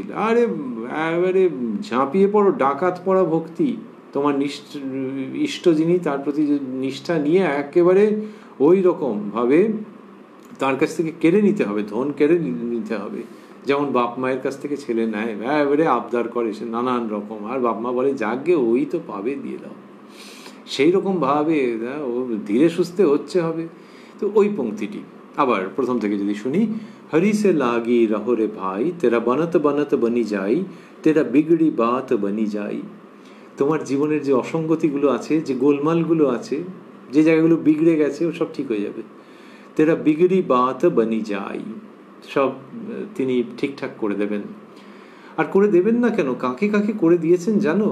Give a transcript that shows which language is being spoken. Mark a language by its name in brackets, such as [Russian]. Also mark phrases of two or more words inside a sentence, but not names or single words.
[Bangla] আরে এবারে ঝাঁপিয়ে পড়ো, ডাকাত পড়া ভক্তি, তোমার ইষ্ট যিনি তার প্রতি নিষ্ঠা নিয়ে একেবারে ওই রকম ভাবে তার কাছ থেকে কেড়ে নিতে হবে, ধন কেড়ে নিতে হবে। যেমন বাপ মায়ের কাছ থেকে ছেলে নেয়, এবারে আবদার করে সে নানান রকম, আর বাপ মা বলে যাকে ওই তো পাবে দিয়ে দাও, সেই রকম ভাবে ও ধীরে সুস্থে হচ্ছে হবে। তো ওই পংক্তিটি আবার প্রথম থেকে যদি শুনি, [Hindi] हरि से लागी रहो रे भाई, तेरा बनत बनत बनी जाई, तेरा बिगड़ी बात बनी जाई। [Bangla] তোমার জীবনের যে অসঙ্গতিগুলো আছে, যে গোলমালগুলো আছে, যে জায়গাগুলো বিগড়ে গেছে ও সব ঠিক হয়ে যাবে। [Hindi] तेरा बिगड़ी बात बनी जाई, [Bangla] সব তিনি ঠিকঠাক করে দেবেন। আর করে দেবেন না কেন, কাকে কাকে করে দিয়েছেন জানো?